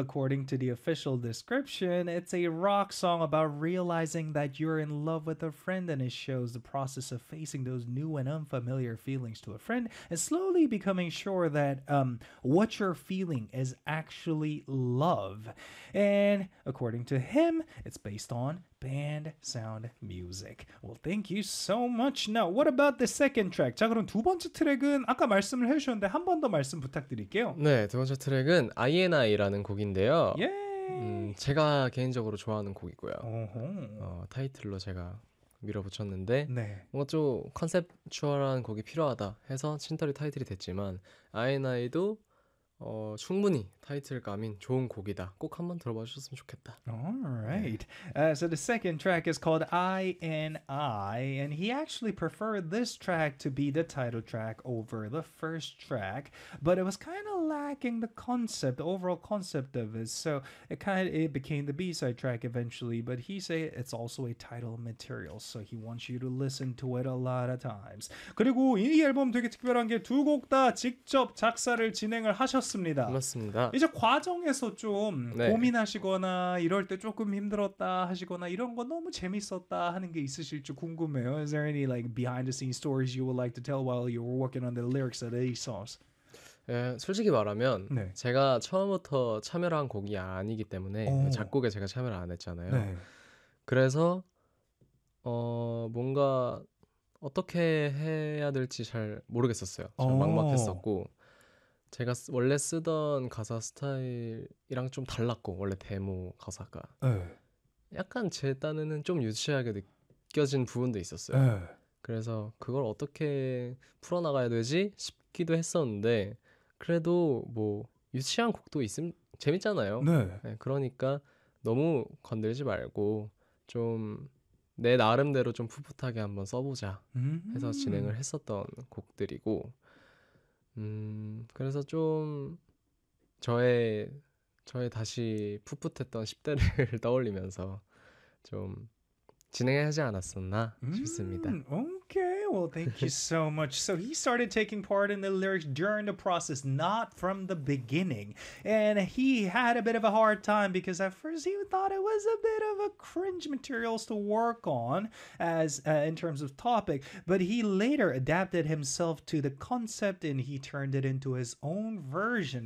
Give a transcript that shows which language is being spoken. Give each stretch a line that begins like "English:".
English: According to the official description, it's a rock song about realizing that you're in love with a friend, and it shows the process of facing those new and unfamiliar feelings to a friend, and slowly becoming sure that what you're feeling is actually love. And according to him, it's based on band sound music. Well, thank you so much. Now, what about the second track?
Korean: 자, 그럼 두 번째 트랙은 아까 말씀을 해주셨는데 한 번 더 말씀 부탁드릴게요. 네, 두 번째 트랙은 INI라는 곡인데요. 예. 제가 개인적으로 좋아하는 곡이고요. 어허. 타이틀로 제가 밀어붙였는데 네. 뭔가 좀 컨셉추얼한 곡이 필요하다 해서 친터리 타이틀이 됐지만 INI도 충분히 타이틀감인 좋은 곡이다. 꼭 한번 들어봐 주셨으면 좋겠다.
English: Alright. So the second track is called I and I, and he actually preferred this track to be the title track over the first track, but it was kind of lacking the concept, the overall concept of it. So it became the B-side track eventually, but he say it's also a title material, so he wants you to listen to it a lot of times.
Korean: 그리고 이 앨범 되게 특별한 게 두 곡 다 직접 작사를 진행을 하셨. 맞습니다. 이제 과정에서 좀 네. 고민하시거나 이럴 때 조금 힘들었다 하시거나 이런 거 너무 재밌었다 하는 게 있으실지 궁금해요.
English: Is there any like behind the scenes stories you would like to tell while you were working on the lyrics of these songs?
Korean: 예, 솔직히 말하면 네. 제가 처음부터 참여한 곡이 아니기 때문에 오. 작곡에 제가 참여를 안 했잖아요. 네. 그래서 뭔가 어떻게 해야 될지 잘 모르겠었어요. 잘 막막했었고 제가 원래 쓰던 가사 스타일이랑 좀 달랐고 원래 데모 가사가 네. 약간 제 딴에는 좀 유치하게 느껴진 부분도 있었어요. 네. 그래서 그걸 어떻게 풀어나가야 되지 싶기도 했었는데 그래도 뭐 유치한 곡도 있으면 재밌잖아요. 네. 네, 그러니까 너무 건들지 말고 좀 내 나름대로 좀 풋풋하게 한번 써보자 해서 진행을 했었던 곡들이고 그래서 좀 저의 다시 풋풋했던 10대를 떠올리면서 좀 진행하지 않았었나 싶습니다.
English: Okay, well, thank you so much. So he started taking part in the lyrics during the process, not from the beginning. And he had a bit of a hard time because at first he thought it was a bit of a cringe materials to work on as in terms of topic. But he later adapted himself to the concept and he turned it into his own version.